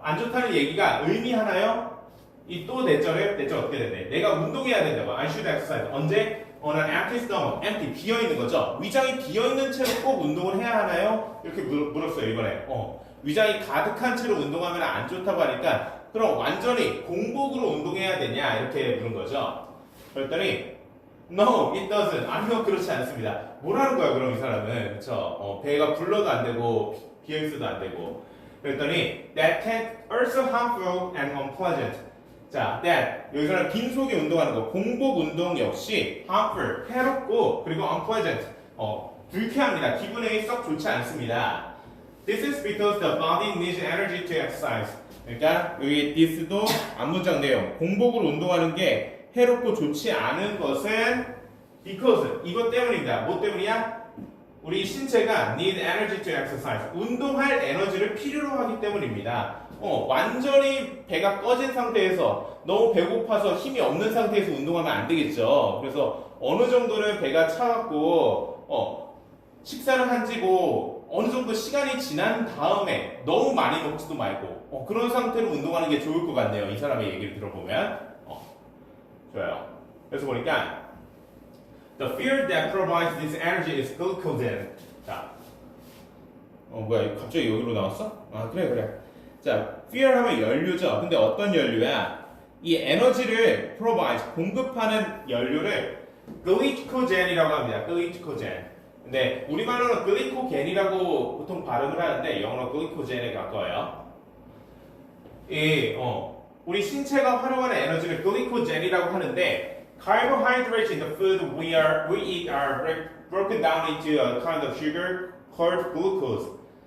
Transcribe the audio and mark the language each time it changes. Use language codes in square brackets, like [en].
[ko] 안 좋다는 얘기가 의미하나요? 이 또 대절은 어떻게 되네? 내가 운동해야 된다고 [en] I should exercise [ko] 언제? [en] On an empty stomach, [ko] empty 비어있는 거죠. 위장이 비어있는 채로 꼭 운동을 해야 하나요? 이렇게 물었어요 이번에. 위장이 가득한 채로 운동하면 안 좋다고 하니까 그럼 완전히 공복으로 운동해야 되냐 이렇게 물은 거죠. 그랬더니 [en] No, it doesn't. [ko] 아니요 그렇지 않습니다. 뭐라는 거야 그럼 이 사람은 그쵸? 배가 불러도 안 되고 비어있어도 안 되고 그랬더니 [en] That can also harmful and unpleasant. [ko] 자, that 여기서는 빈속에 운동하는 거 공복 운동 역시 harmful 해롭고 그리고 unpleasant 불쾌합니다. 기분이 썩 좋지 않습니다. [en] This is because the body needs energy to exercise. [ko] 그러니까 여기 this도 앞문장 내용 공복으로 운동하는 게 해롭고 좋지 않은 것은 because 이것 때문입니다. 뭐 때문이야? 우리 신체가 [en] need energy to exercise [ko] 운동할 에너지를 필요로 하기 때문입니다. 완전히 배가 꺼진 상태에서 너무 배고파서 힘이 없는 상태에서 운동하면 안 되겠죠. 그래서 어느 정도는 배가 차갖고 식사를 한지고 어느 정도 시간이 지난 다음에 너무 많이 먹지도 말고 그런 상태로 운동하는 게 좋을 것 같네요. 이 사람의 얘기를 들어보면 좋아요. 그래서 보니까 [en] The fuel that provides this energy is glucogen. [ko] 자, 뭐야 갑자기 여기로 나왔어? 아 그래. 자, fuel 하면 연료죠. 근데 어떤 연료야? 이 에너지를 provide, 공급하는 연료를 glycogen이라고 합니다. [en] glycogen. [ko] 근데 우리말로는 glycogen이라고 보통 발음을 하는데 영어로 glycogen에 가까워요. 우리 신체가 활용하는 에너지를 glycogen이라고 하는데 [en] carbohydrates in the food we eat are broken down into a kind of sugar called glucose.